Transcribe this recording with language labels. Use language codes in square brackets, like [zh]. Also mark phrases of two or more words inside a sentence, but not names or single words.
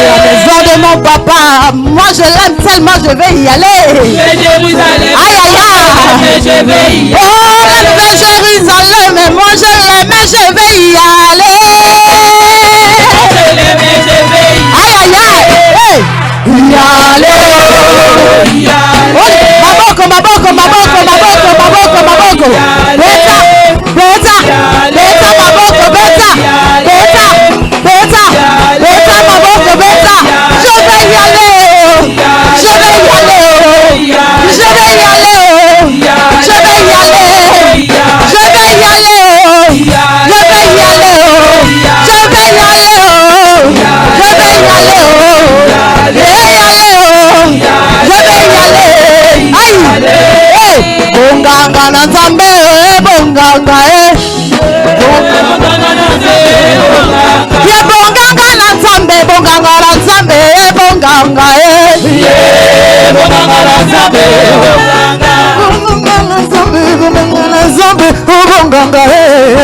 [fr] La maison de mon papa, moi je l'aime tellement, je vais y aller. Jérusalem, Aïe aïe aïe. je vais y aller. Oh, la nouvelle Jérusalem, moi je l'aime et je vais y aller. Je l'aime et je vais y Aïe aïe aïe. Hey. Y aller. aller. [ln] Oh, maboko, maboko, maboko, maboko, maboko, maboko. Beta, beta, beta, maboko, beta, beta, beta, beta, maboko, beta. [fr] Je vais y aller, je vais y aller, je vais y aller, je vais y aller, je vais y aller, je vais y aller, je vais y aller, je vais y aller. Aïe, hey, [ln] bonganga na nzambe, bonganga ye bonganga na nzambe, bonganga na nzambe, bonganga Bonganga na Nzambe, bonganga na nzambe, bonganga na nzambe, bonganga